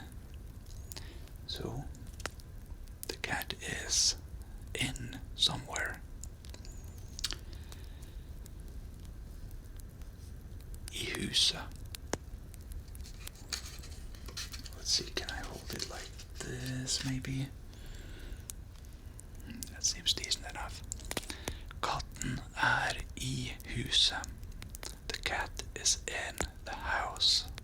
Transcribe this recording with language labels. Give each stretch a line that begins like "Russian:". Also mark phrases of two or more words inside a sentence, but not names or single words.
English: So the cat is in somewhere.
Norwegian: I huset.
English: Let's see, can I hold it like this maybe? That seems decent enough.
Norwegian: Katten I huset.
English: The cat is in the house.